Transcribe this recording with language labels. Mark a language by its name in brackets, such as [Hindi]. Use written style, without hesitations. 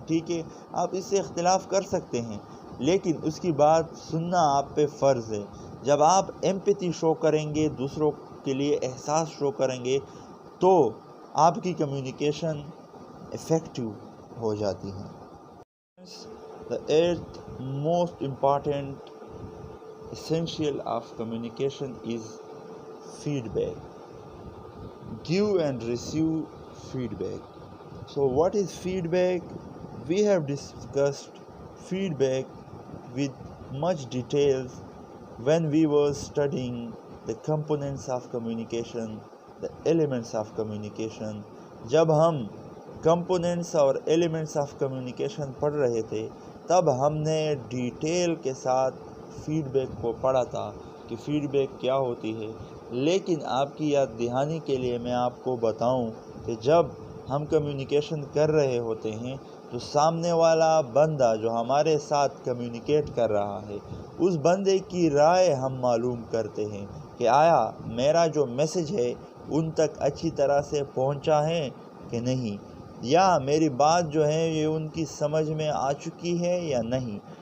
[Urdu] ٹھیک ہے، آپ اس سے اختلاف کر سکتے ہیں لیکن اس کی بات سننا آپ پہ فرض ہے. جب آپ ایمپیتھی شو کریں گے، دوسروں کے لیے احساس شو کریں گے، تو آپ کی کمیونیکیشن افیکٹو ہو جاتی ہے. [English] The eighth most important essential of communication is feedback. Give and receive feedback. So what is feedback? We have discussed feedback with much details when we were studying the components of communication, the elements of communication. [Urdu] جب ہم components اور [English] elements of communication [Urdu] پڑھ رہے تھے تب ہم نے detail کے ساتھ فیڈ بیک کو پڑھا تھا کہ فیڈ بیک کیا ہوتی ہے. لیکن آپ کی یاد دہانی کے لیے میں آپ کو بتاؤں کہ جب ہم کمیونیکیشن کر رہے ہوتے ہیں تو سامنے والا بندہ جو ہمارے ساتھ کمیونیکیٹ کر رہا ہے اس بندے کی رائے ہم معلوم کرتے ہیں کہ آیا میرا جو میسج ہے ان تک اچھی طرح سے پہنچا ہے کہ نہیں، یا میری بات جو ہے یہ ان کی سمجھ میں آ چکی ہے یا نہیں.